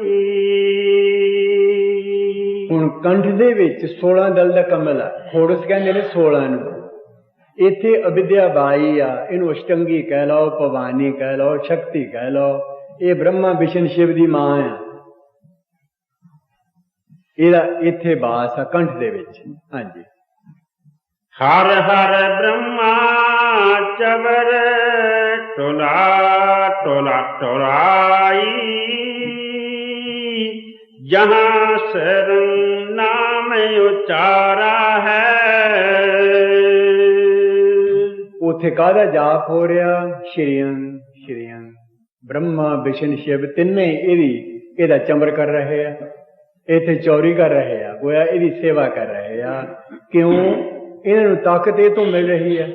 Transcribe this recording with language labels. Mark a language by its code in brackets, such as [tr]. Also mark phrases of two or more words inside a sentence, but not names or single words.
[pa] ਹੁਣ ਕੰਠ ਦੇ ਵਿੱਚ 16 ਦਲ ਦਾ ਕਮਲ ਆ। ਖੋੜਸ ਕਹਿੰਦੇ ਨੇ 16 ਨੂੰ। ਇੱਥੇ ਅਵਿਦਿਆ ਬਾਈ ਆ। ਇਹਨੂੰ ਅਸ਼ਟੰਗੀ ਕਹਿ ਲਓ, ਭਵਾਨੀ ਕਹਿ ਲਓ, ਸ਼ਕਤੀ ਕਹਿ ਲਓ। ਇਹ ਬ੍ਰਹਮਾ ਵਿਸ਼ਨ ਸ਼ਿਵ ਦੀ ਮਾਂ ਆ। ਇਹਦਾ ਇੱਥੇ ਬਾਸ ਆ ਕੰਠ ਦੇ ਵਿੱਚ। ਹਾਂਜੀ। [hi] हर हर ब्रह्मा चबर टोला टोला टोलाई, जहाँ शरण नाम उचारा है। [pa] ਉੱਥੇ ਕਾਹਦਾ ਜਾਪ ਹੋ ਰਿਹਾ? ਸ਼੍ਰੀਅੰ ਸ਼੍ਰੀਅੰ। ਬ੍ਰਹਮਾ ਵਿਸ਼ਨ ਸ਼ਿਵ ਤਿੰਨੇ ਇਹਦਾ ਚੰਬਰ ਕਰ ਰਹੇ ਆ। ਇੱਥੇ ਚੌਰੀ ਕਰ ਰਹੇ ਆ, ਗੋਇਆ ਇਹਦੀ ਸੇਵਾ ਕਰ ਰਹੇ ਆ। ਕਿਉਂ? ਇਹਨਾਂ ਨੂੰ ਤਾਕਤ ਇਹ ਤੋਂ ਮਿਲ ਰਹੀ ਹੈ।